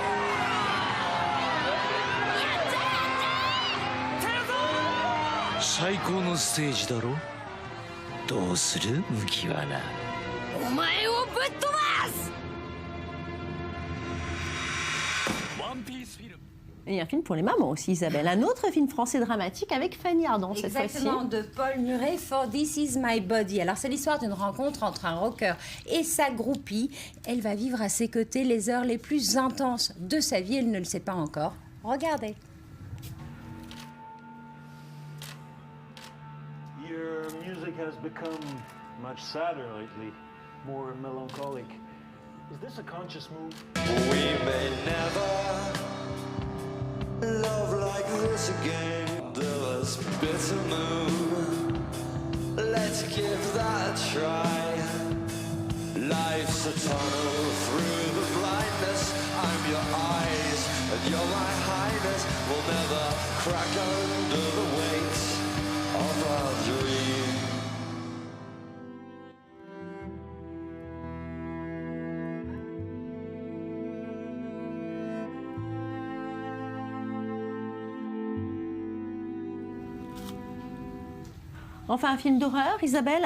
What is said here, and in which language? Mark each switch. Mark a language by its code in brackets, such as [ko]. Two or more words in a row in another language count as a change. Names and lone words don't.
[ja] 最高のステージだろ。どうする麦わら。お前をぶっ飛ばす。ワンピースフィルム。 [fr] Et un film pour les mamans aussi, Isabelle. Un autre film français dramatique avec Fanny Ardant cette fois-ci. Exactement, de Paul Murray, For This Is My Body. Alors, c'est l'histoire d'une rencontre entre un rocker et sa groupie. Elle va vivre à ses côtés les heures les plus intenses de sa vie. Elle ne le sait pas encore. Regardez. [en] Your music has become much sadder lately, more melancholic. Is this a conscious move? We may never love like this again. This bitter moon, let's give that a try. Life's a tunnel through the blindness. I'm your eyes and you're my highness. We'll never crack under the weight of our dream. [fr] Enfin, un film d'horreur, Isabelle.